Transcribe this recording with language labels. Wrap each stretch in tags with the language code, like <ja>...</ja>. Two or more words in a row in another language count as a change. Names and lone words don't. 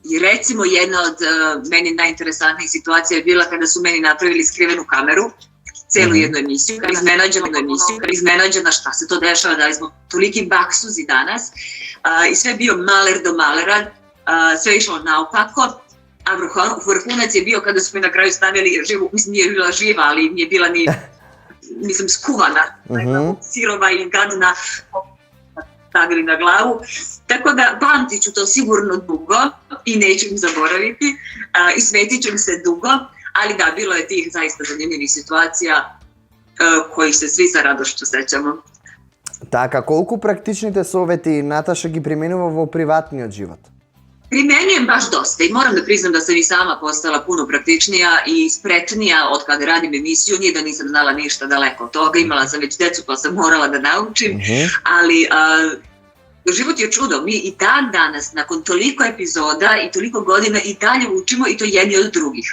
<sr>I recimo jedna od meni najinteresantnijih situacija je bila kada su meni napravili skrivenu kameru, celu jednu emisiju, iznenađena šta se to dešava, da li smo toliki baksuzi danas, i sve je bio maler do malera, sve je išlo naopako, a vrhunac je bio kada su mi na kraju stavili živu, mislim nije bila živa, ali nije bila ni, mislim, skuvana, sirova i gadna, stavili na glavu. Tako da pamtit ću to sigurno dugo i neću im zaboraviti i svetit ću im se dugo, ali da, bilo je tih zaista zanimljivih situacija kojih se svi sa radošću sećamo.</sr> <mk>Така, колку практичните совети Наташа ги применува во приватниот живот?</mk> <sr>Primenjujem baš dosta i moram da priznam da sam i sama postala puno praktičnija i spretnija od kada radim emisiju. Nije da nisam znala ništa daleko od toga, imala sam već decu pa sam morala da naučim, ali život je čudo. Mi i dan danas, nakon toliko epizoda i toliko godina, i dalje učimo, i to jedni od drugih.</sr>